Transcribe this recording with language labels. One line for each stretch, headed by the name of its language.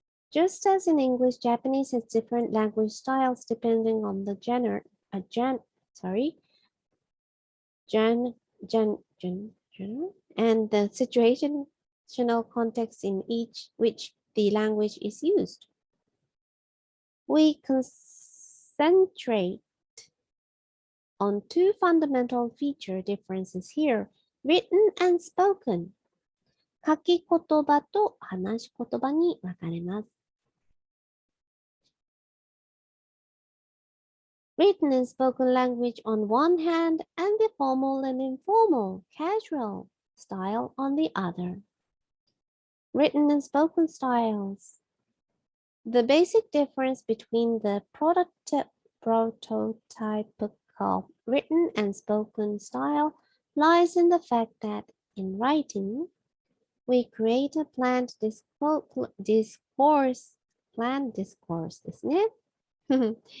English: Just as in English, Japanese has different language styles depending on the sorry, gen, and the situational context in each which the language is used. We concentrate on two fundamental feature differences here, written and spoken.
Japanese: 書き言葉と話し言葉に分かれます。
English: Written and spoken language on one hand and the formal and informal, casual style on the other. Written and spoken styles. The basic difference between the prototypical written and spoken style lies in the fact that in writing, we create a planned discourse
Japanese: ですね。